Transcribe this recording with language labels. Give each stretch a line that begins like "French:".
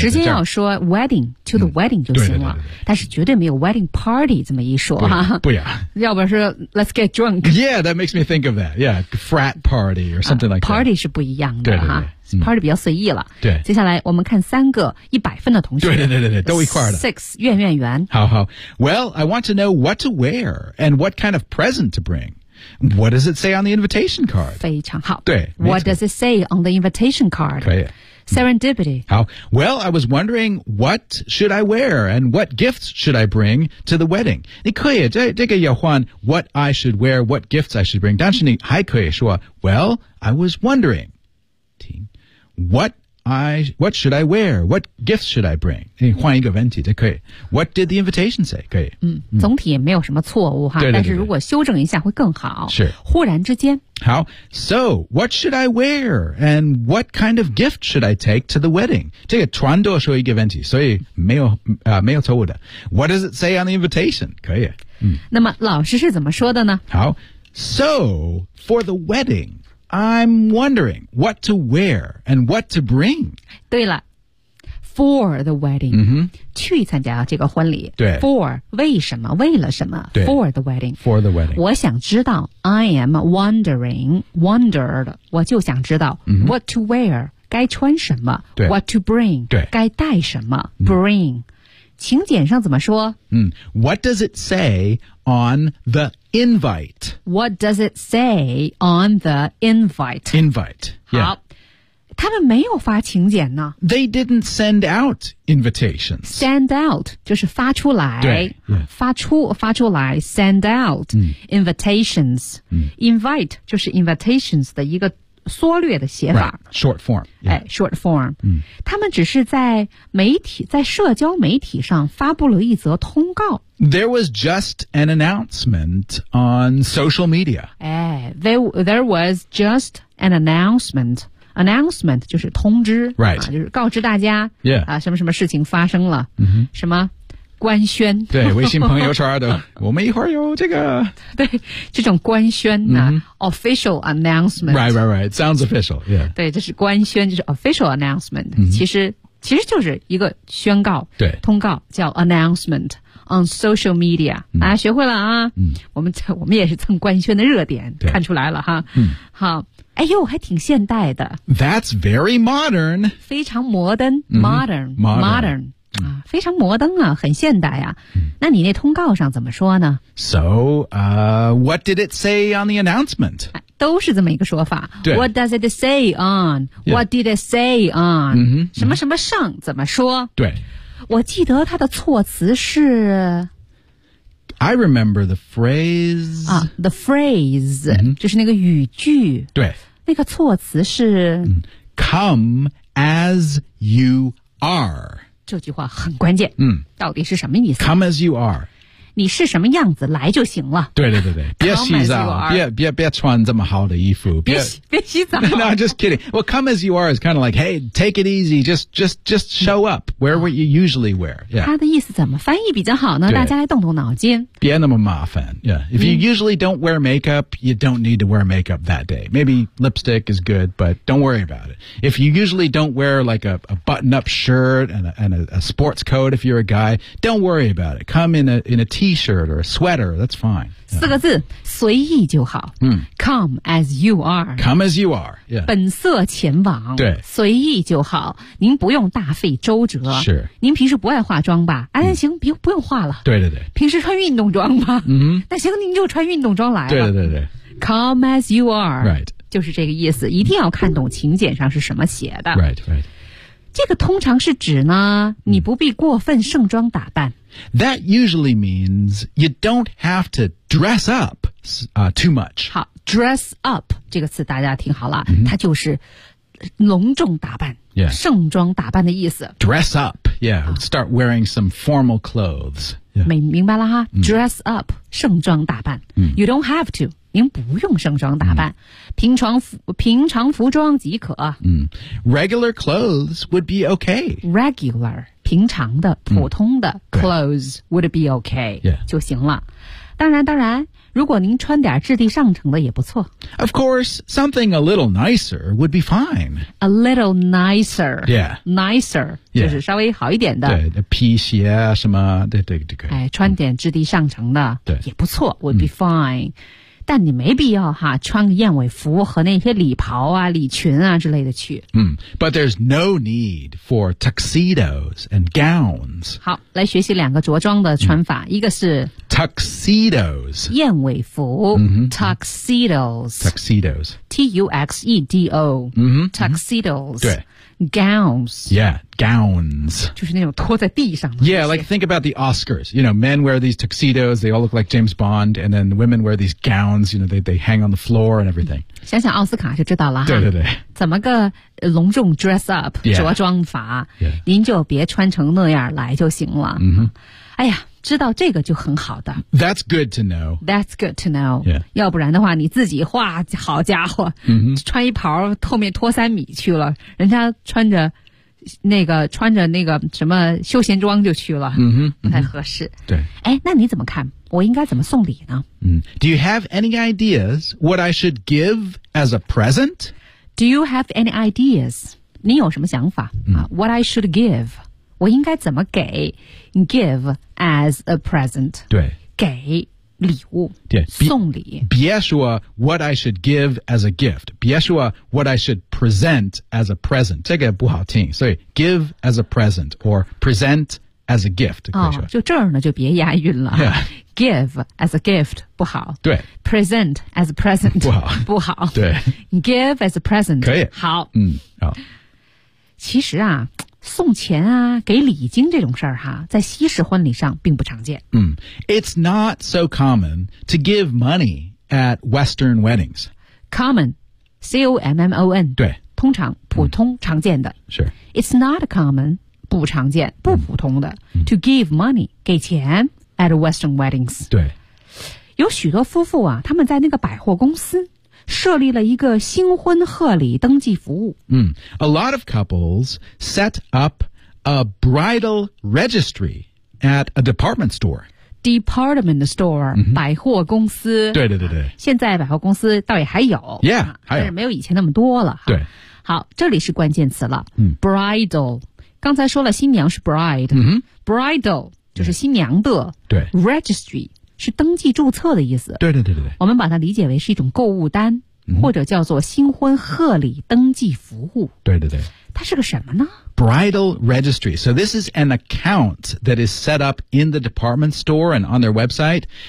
Chinese: 直接要说
English: wedding to the wedding
Chinese: 就行了，对对对对，但是绝对没有
English: wedding party
Chinese: 这么一说哈。不呀，要不然是
English: let's get drunk. Yeah, that makes me think of that. Yeah, frat party or something like party
Chinese: Party 是不一样的，对对对哈。Party 比较随意了。对，接下来我们看三个100分的同学。对对对对，都一块儿的。 Six 愿愿圆。好好。
English: Well, I want to know what to wear and what kind of present to bring. What does it say on the invitation card?
Chinese: 非常好。对。
English: What does it say on the invitation card?
Chinese: 可以。
English: Serendipity. How? Well, I was wondering what should I wear and what gifts should I bring to the wedding?
Chinese: 你可以这个要换
English: what I should wear, what gifts I should bring.
Chinese: 但是你还可以说
English: well, I was wondering.
Chinese: 听。
English: What should I wear? What gifts should I bring?
Chinese: 换一个问题，这可以。
English: What did the invitation say?
Chinese: 可以。总体也没有什么错误哈，对对对对，但是如果修正一下会更好。是。忽然之间。好。
English: So, what should I wear? And what kind of gift should I take to the wedding?
Chinese: 这个全都是一个问题，所以没有错误的。
English: What does it say on the invitation? 可以。
Chinese: 那么老师是怎么说的呢？好。
English: So, for the wedding,I'm wondering what to wear and what to bring.
Chinese: 对了
English: for the wedding,、 mm-hmm.
Chinese: 去参加这个婚礼。对
English: for,
Chinese: 为什么为了什么对
English: for the wedding. For the wedding.
Chinese: 我想知道
English: I am wondered,
Chinese: 我就想知道、 mm-hmm.
English: what to wear,
Chinese: 该穿什么对
English: what to bring,
Chinese: 对该带什么
English: bring.、
Chinese: Mm-hmm. 请柬上怎么说、
English: What does it say on the invite? What does it say on the invite? Invite, yeah.
Chinese: 他们没有发请柬呢。
English: They didn't send out invitations.
Chinese: Send out, 就是发出来。对。
English: Yeah.
Chinese: 发出来
English: send out、invitations.、 Invite,
Chinese: 就是 invitations 的一个缩略的写法
English: right, short form、 yeah. 哎、short form、嗯、
Chinese: 他们只是在媒体在社交媒体上发布了一则通告
English: There was just an announcement on social media、哎、there was just an announcement announcement
Chinese: 就是通知、
English: right.
Chinese: 啊、就是告知大家、
English: yeah.
Chinese: 啊、什么什么事情发生了、 mm-hmm. 什么官宣对微信朋友圈的我们一会儿有这个对这种官宣呢、mm-hmm.
English: official announcement right right right sounds official、yeah.
Chinese: 对这是官宣就是
English: official announcement、 mm-hmm.
Chinese: 其实就是一个宣告对通告叫
English: announcement on social media、 mm-hmm.
Chinese: 大家学会了啊、mm-hmm. 我们也是蹭官宣的热点对看出来了哈、 mm-hmm. 好哎呦还挺现代的
English: that's very modern
Chinese: 非常摩登
English: modern、 mm-hmm.
Chinese: modern啊、非常摩登啊很现代啊、嗯、那你那通告上怎么说呢
English: So, what did it say on the announcement?
Chinese: 都是这么一个说法
English: What does it say on?、 Yeah. What did it say on?、嗯、
Chinese: 什么什么上怎么说对我记得它的措辞是
English: I remember the phrase、啊、The phrase、嗯、
Chinese: 就是那个语句对那个措辞是、
English: Come as you are
Chinese: 这句话很关键、到底是什么意思
English: Come as you are
Chinese: 你是什么样子来就行了对对对对别洗澡 别穿这么好的衣服别洗澡
English: No, just kidding Well, come as you are is kind of like Hey, take it easy Just show up Where would you usually wear、
Chinese: 他的意思怎么翻译比较好呢大家来动动脑筋别那么麻烦、
English: If you usually don't wear makeup You don't need to wear makeup that day Maybe lipstick is good But don't worry about it If you usually don't wear like a button-up shirt And a sports coat if you're a guy Don't worry about it Come in a T-shirt or a sweater, that's fine.
Chinese: 四个字，随意就好。
English: Come as you are. Come as you are.、Yeah.
Chinese: 本色前往。对，随意就好。您不用大费周折。是。您平时不爱化妆吧？哎，行，不用化了。对对对。平时穿运动装吧。嗯。那行，您就穿运动装来了。对对对。
English: Come as you are. Right.
Chinese: 就是这个意思，一定要看懂请柬上是什么写的。
English: Right. Right.
Chinese: 这个通常是指呢你不必过分盛装打扮
English: That usually means you don't have to dress up、too much
Chinese: 好 dress up 这个词大家听好了、 mm-hmm. 它就是隆重打扮、
English: yeah.
Chinese: 盛装打扮的意思
English: dress up yeah start wearing some formal clothes、yeah.
Chinese: 明白了哈
English: dress up、
Chinese: mm-hmm. 盛装打扮、 mm-hmm.
English: you don't have to
Chinese: 您不用盛装打扮、平常服装即可、
English: Regular clothes would be okay Regular
Chinese: 平常的普通的
English: clothes would be okay、 yeah.
Chinese: 就行了当然如果您穿点质地上乘的也不错。
English: Of course, something a little nicer would be fine. A little nicer. Yeah. Nicer, yeah.
Chinese: 就是稍微好一点的。对，皮鞋啊什么，对对对。哎，穿点质地上乘的，对，也不错
English: ，would be fine.
Chinese: 但你没必要哈，穿个燕尾服和那些礼袍啊、礼裙啊之类的去。
English: 嗯、but there's no need for tuxedos and gowns.
Chinese: 好，来学习两个着装的穿法，一个是
English: tuxedos，
Chinese: 燕尾服。
English: tuxedos， T-U-X-E-D-O， tuxedos，
Chinese: 对。
English: Gowns. Yeah, gowns.
Chinese: 就是那种拖在地上的。
English: Yeah, like think about the Oscars. You know, men wear these tuxedos, they all look like James Bond, and then women wear these gowns, you know, they hang on the floor and everything.
Chinese: 想想奥斯卡就知道了。对对对。怎么个隆重
English: dress up,
Chinese: 着装法、
English: yeah.
Chinese: 您就别穿成那样来就行了。嗯、mm-hmm. 哎呀知道这个就很好的。
English: That's good to know. That's good to know.、 Yeah.
Chinese: 要不然的话你自己画好家伙、 mm-hmm. 穿一袍后面拖三米去了人家穿着那个什么休闲装就去了、 mm-hmm. 不太合适。 Mm-hmm. 对。哎那你怎么看我应该怎么送礼呢、 mm-hmm.
English: Do you have any ideas what I should give as a present? Do you have any ideas?
Chinese: 你有什么想法、
English: mm-hmm. What I should give?
Chinese: 我应该怎么给
English: give as a present?
Chinese: 对。给礼物。对。送礼。别说
English: what I should give as a gift. 别说 what I should present as a present.
Chinese: 这个不好听。所以
English: give as a present, or present as a gift.、
Chinese: 哦、就这儿呢就别押韵了。
English: Yeah. Give as a gift,
Chinese: 不好。对。
English: Present as a present,
Chinese: 不好。不好。对。
English: Give as a present,
Chinese: 可以。好。嗯。好。其实啊送钱啊给礼金这种事儿哈在西式婚礼上并不常见。嗯、
English: It's not so common to give money at Western weddings. Common, C-O-M-M-O-N.
Chinese: 对。通常普通、嗯、常见的。是。
English: It's not common,
Chinese: 不常见不普通的、嗯、
English: to give money,
Chinese: 给钱
English: at Western weddings.
Chinese: 对。有许多夫妇啊他们在那个百货公司设立了一个新婚贺礼登记服务。
English: Mm. A lot of couples set up a bridal registry at a department store. Department store,、 mm-hmm.
Chinese: 百货公司。对对对对。现在百货公司倒也还有。
English: Yeah,
Chinese: 还有。但是没有以前那么多了。对。好这里是关键词了。 Mm.
English: Bridal。
Chinese: 刚才说了新娘是 bride、 mm-hmm.。 Bridal 就是新娘的。对。
English: Registry。
Chinese: 是登记注册的意思。对对对对。我们把它理解为是一种购物单、嗯、或者叫做新婚贺礼登记服务。对对对。它是个什么呢
English: ?Bridal Registry. So this is an account that is set up in the department store and on their website.